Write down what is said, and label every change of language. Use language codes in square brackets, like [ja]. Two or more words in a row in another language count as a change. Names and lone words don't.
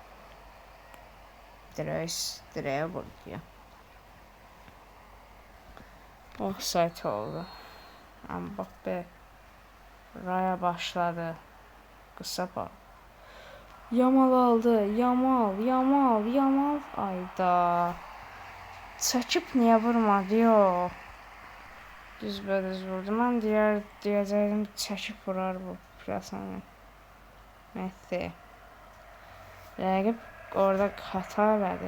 [tr] Direğe vurdu ya. Offside oldu. Mbappe. Raya başladı. Kısa bak. Yamal aldı. Yamal. Ayda. [az] Çəkib niyə vurmadı yo? Düzbədüz vurdu. Mən deyəcəkdim çəkib vurar bu pirasanı. Messi. Rəqib orada xəta elədi.